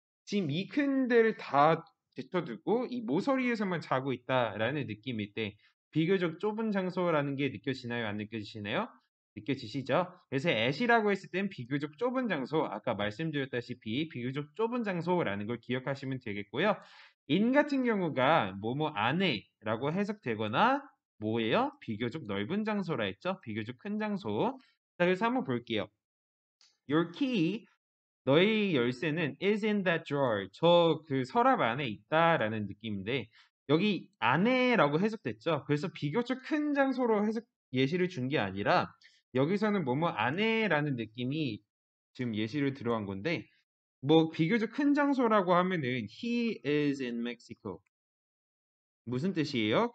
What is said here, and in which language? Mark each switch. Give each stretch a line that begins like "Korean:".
Korean: 지금 이 큰 데를 다 제쳐두고 이 모서리에서만 자고 있다라는 느낌일 때 비교적 좁은 장소라는 게 느껴지나요? 안 느껴지시나요? 느껴지시죠? 그래서 at이라고 했을 땐 비교적 좁은 장소, 아까 말씀드렸다시피 비교적 좁은 장소라는 걸 기억하시면 되겠고요. in 같은 경우가 뭐뭐 안에라고 해석되거나 뭐예요? 비교적 넓은 장소라 했죠? 비교적 큰 장소. 자, 그래서 한번 볼게요.
English: Your key,
Korean: 너의 열쇠는
English: is in that drawer.
Korean: 저 그 서랍 안에 있다라는 느낌인데 여기 안에라고 해석됐죠? 그래서 비교적 큰 장소로 해석 예시를 준 게 아니라 여기서는 뭐뭐 안에라는 느낌이 지금 예시를 들어간 건데 뭐 비교적 큰 장소라고 하면은
English: he is in Mexico.
Korean: 무슨 뜻이에요?